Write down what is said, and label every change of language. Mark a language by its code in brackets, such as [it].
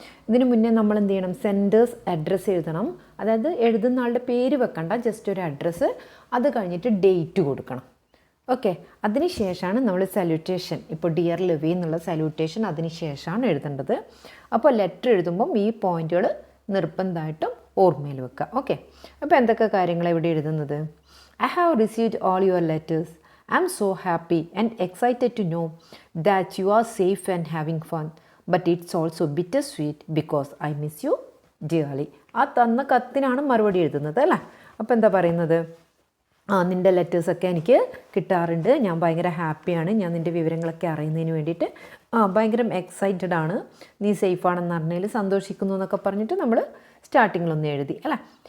[ml] ഇതിന് മുന്നേ നമ്മൾ എന്ത് ചെയ്യണം, സെൻഡേഴ്സ് അഡ്രസ്സ് എഴുതണം. അതായത് എഴുതുന്ന ആളുടെ പേര് വെക്കണ്ട, ജസ്റ്റ് ഒരു അഡ്രസ്സ്. അത് കഴിഞ്ഞിട്ട് ഡേറ്റ് കൊടുക്കണം. ഓക്കെ, അതിന് ശേഷമാണ് നമ്മൾ സല്യൂട്ടേഷൻ, ഇപ്പോൾ ഡിയർ ലെവി എന്നുള്ള സല്യൂട്ടേഷൻ അതിന് ശേഷമാണ് എഴുതേണ്ടത്. അപ്പോൾ ലെറ്റർ എഴുതുമ്പം ഈ പോയിന്റുകൾ നിർബന്ധമായിട്ടും ഓർമ്മയിൽ വെക്കുക. ഓക്കെ, അപ്പോൾ എന്തൊക്കെ കാര്യങ്ങളാണ് ഇവിടെ എഴുതുന്നത്? [en] I have received all your letters. I am so happy and excited to know that you are safe and having fun. But it's also bittersweet because I miss you dearly. [ml] ആ തന്ന കത്തിനാണ് മറുപടി എഴുതുന്നത് അല്ലേ. അപ്പോൾ എന്താ പറയുന്നത്? നിൻ്റെ ലെറ്റേഴ്സൊക്കെ എനിക്ക് കിട്ടാറുണ്ട്, ഞാൻ ഭയങ്കര ഹാപ്പിയാണ്, ഞാൻ നിൻ്റെ വിവരങ്ങളൊക്കെ അറിയുന്നതിന് വേണ്ടിയിട്ട് ഭയങ്കര എക്സൈറ്റഡ് ആണ്, നീ സേഫാണെന്ന് അറിഞ്ഞതിൽ സന്തോഷിക്കുന്നു എന്നൊക്കെ പറഞ്ഞിട്ട് നമ്മൾ സ്റ്റാർട്ടിങ്ങിലൊന്ന് എഴുതി അല്ലേ.